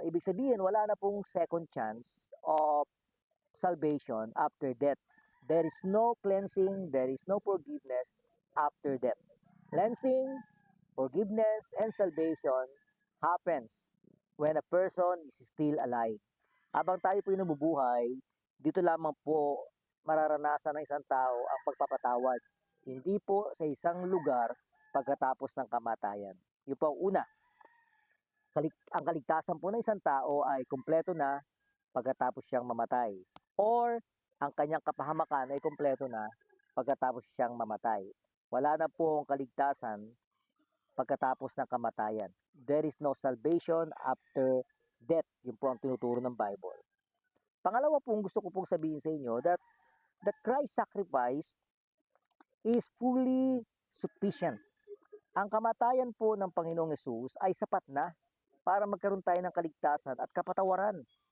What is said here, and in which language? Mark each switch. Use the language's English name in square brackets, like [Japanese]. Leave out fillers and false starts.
[Filipino] Ibig sabihin, wala na pong [English] second chance of salvation after death. There is no cleansing, there is no forgiveness after death. Cleansing, forgiveness, and salvation happens when a person is still alive. [Filipino] Habang tayo po nabubuhay, dito lamang po mararanasan ng isang tao ang pagpapatawad. Hindi po sa isang lugar pagkatapos ng kamatayan. Yung po ang una, ang kaligtasan po ng isang tao ay kumpleto na pagkatapos siyang mamatay. Or ang kanyang kapahamakan ay kumpleto na pagkatapos siyang mamatay. Wala na pong kaligtasan pagkatapos ng kamatayan. [English] There is no salvation after death. [Filipino] Yun po ang tinuturo ng Bible. Pangalawa pong gusto ko pong sabihin sa inyo [English] that Christ's sacrifice is fully sufficient. [Filipino] Ang kamatayan po ng Panginoong Yesus ay sapat na para magkaroon tayo ng kaligtasan at kapatawaran.